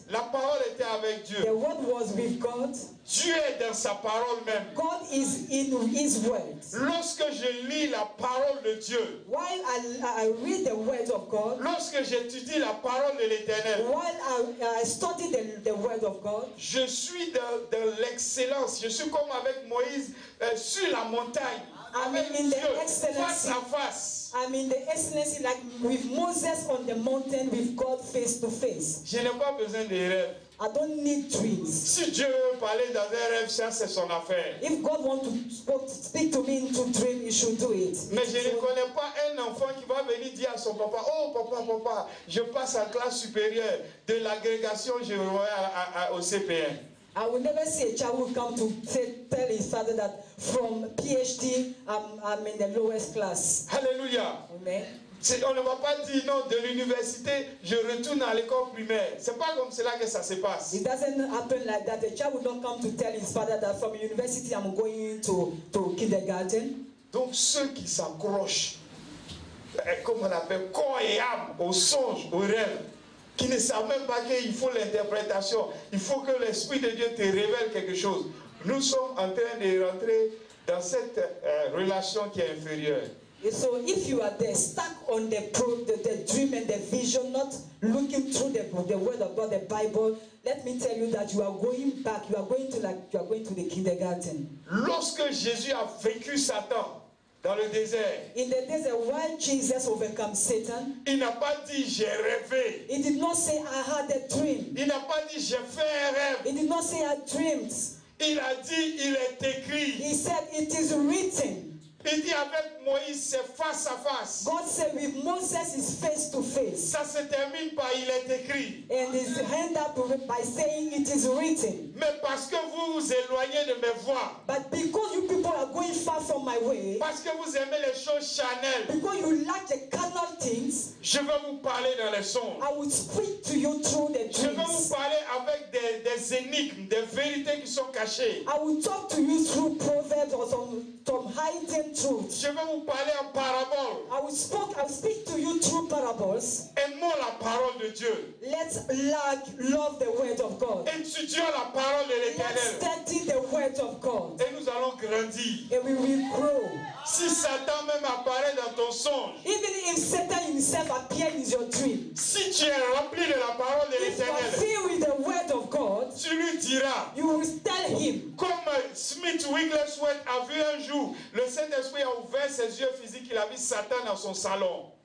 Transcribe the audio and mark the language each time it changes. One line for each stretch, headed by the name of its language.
French: La parole était avec Dieu.
English: The word was with God.
French: Dieu est dans sa parole même.
English: God is in his words.
French: Lorsque je lis la parole de Dieu,
English: While I read the word of God,
French: lorsque j'étudie la parole de l'Éternel,
English: while I study the word of God,
French: je suis dans l'excellence. Je suis comme avec Moïse sur la montagne, avec
English: in the
French: Dieu,
English: excellency.
French: face à face.
English: I'm in the excellency like with Moses on the mountain with God face to face.
French: Je n'ai pas besoin de rêves.
English: I don't need dreams.
French: Si Dieu veut parler dans un rêve, ça c'est son affaire.
English: If God wants to speak to me into dream, He should do it.
French: Mais je ne connais pas un enfant qui va venir dire à son papa, oh papa, je passe en classe supérieure de l'agrégation, je vais au CP1.
English: I will never see a child who come to tell his father that from PhD, I'm in the lowest class.
French: Alléluia. Amen. On ne va pas dire non, de l'université, je retourne à l'école primaire. C'est pas comme cela que ça se passe.
English: It doesn't happen like that. The child will not come to tell his father that from university I'm going to kindergarten.
French: Donc ceux qui s'accrochent, comme on appelle, corps et âme, aux songes, aux rêves, qui ne savent même pas qu'il faut l'interprétation, il faut que l'Esprit de Dieu te révèle quelque chose. Nous sommes en train de rentrer dans cette relation qui est inférieure.
English: So if you are there, stuck on the dream and the vision, not looking through the word of God, the Bible, let me tell you that you are going back. You are going to the kindergarten.
French: Lorsque Jésus a vaincu Satan dans le désert,
English: In the desert, while Jesus overcame Satan,
French: il n'a pas dit j'ai rêvé.
English: he did not say I had a dream.
French: Il n'a pas dit j'ai fait un rêve.
English: He did not say I dreamed.
French: Il a dit il est écrit.
English: He said it is written.
French: Il dit avec Moïse c'est face à face.
English: God said with Moses is face to face.
French: Ça se termine par il est écrit.
English: And his hand up by saying it is written.
French: Mais parce que vous vous éloignez de mes voies,
English: But because you people are going far from my way,
French: parce que vous aimez les choses charnelles,
English: because you like the carnal things,
French: je vais vous parler dans les songes.
English: I will speak to you through the
French: Je vais vous
English: dreams.
French: parler avec des énigmes, des vérités qui sont cachées.
English: I will talk to you through proverbs or some hidden truths.
French: Je vais vous parler en parabole.
English: I will speak to you through parables.
French: Aimons la parole de Dieu.
English: Let's love the word of God.
French: Étudions la parole de
English: Let's
French: l'Éternel.
English: study the word of God.
French: Et nous allons grandir.
English: And we will grow.
French: Si Satan même apparaît dans ton songe,
English: Even if Satan himself appeared in your dream,
French: si tu es rempli de la parole de
English: if you are
French: l'Éternel,
English: filled with the word of God,
French: tu lui diras,
English: you will tell him.
French: comme Smith Wigglesworth a vu un jour, le Saint-Esprit a ouvert ses yeux physiques, il a vu Satan dans son salon.